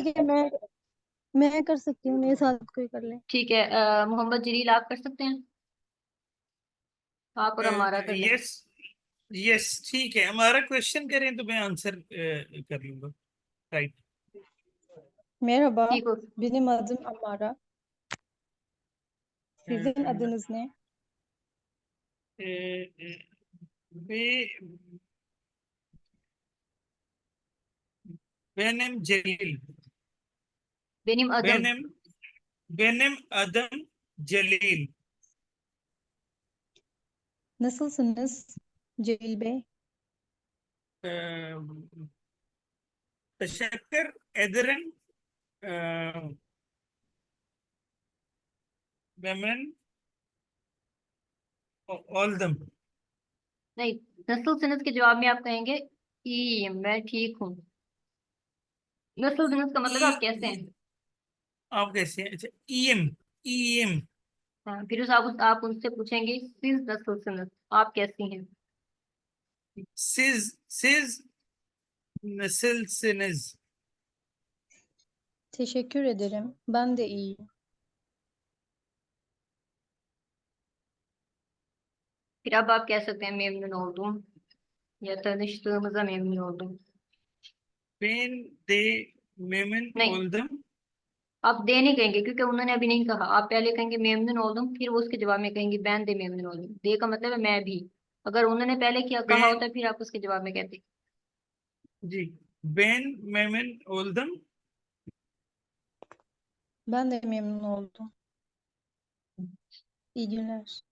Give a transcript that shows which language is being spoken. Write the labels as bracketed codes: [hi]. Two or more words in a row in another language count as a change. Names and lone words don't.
[hi] ठीक है, मैं कर सकती हूँ, मेरे साथ कोई कर ले। ठीक है, मोहम्मद जलील आप कर सकते हैं, आप और हमारा कर लें। [en] yes yes, [hi] ठीक है, हमारा क्वेश्चन करें तो मैं आंसर कर लूंगा, राइट। [tr] Merhaba, [hi] ठीक हो, [tr] benim adım Amara. Sizin adınız ne? benim Celil, benim adım, benim benim adım Celil. Nasılsınız Celil Bey? Ee, teşekkür ederim. Memnun oldum. [hi] नहीं, नस्ल सनद के जवाब में आप कहेंगे ई, मैं ठीक हूँ। नस्ल सनद का मतलब आप कैसे हैं। आप कैसे हैं? अच्छा, ईएम ईएम हाँ, फिर उस आप उनसे पूछेंगे [tr] siz nasılsınız, [hi] आप कैसी हैं। [tr] siz nasılsınız? Teşekkür ederim. Ben de iyiyim. [hi] फिर अब आप कह सकते हैं [tr] memnun oldum [hi] या [tr] tanıştığımıza memnun oldum। Ben de memnun [hi] नहीं, [tr] oldum. [hi] आप दे नहीं कहेंगे क्योंकि उन्होंने अभी नहीं कहा। आप पहले कहेंगे [tr] memnun oldum, [hi] फिर वो उसके जवाब में कहेंगे [tr] ben de memnun oldum। [hi] दे का मतलब है मैं भी। अगर उन्होंने पहले किया कहा [tr] Ben [hi] होता फिर आप उसके जवाब में कहते। जी, [tr] ben memnun oldum. Ben de memnun oldum. İyi günler.